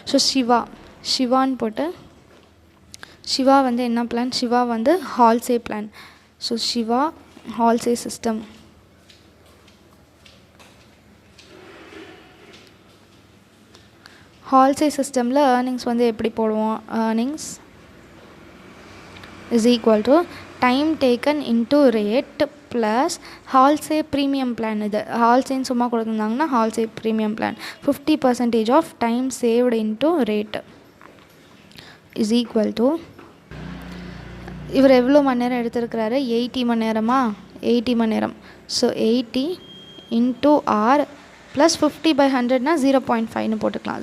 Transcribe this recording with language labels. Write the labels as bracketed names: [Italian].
[Tamil] So சிவான்னு போட்டு சிவா வந்து என்ன பிளான்? சிவா வந்து ஹால்சே பிளான். ஸோ சிவா ஹால்சே சிஸ்டம் ஹால்சே சிஸ்டமில் ஏர்னிங்ஸ் வந்து எப்படி போடுவோம்? [English] Earnings is equal to time taken into rate plus Halsey premium plan. [Tamil] இது ஹால்சேன்னு சும்மா கொடுத்துருந்தாங்கன்னா [English] Halsey premium plan 50% of time saved into rate is equal to [Tamil] இவர் எவ்வளோ மணி நேரம் எடுத்திருக்கிறாரு? 80 மணி நேரமா? 80 மணி நேரம். ஸோ 80 இன்ட்டு ஆர் ப்ளஸ் 50/100னா 0.5ன்னு போட்டுக்கலாம்.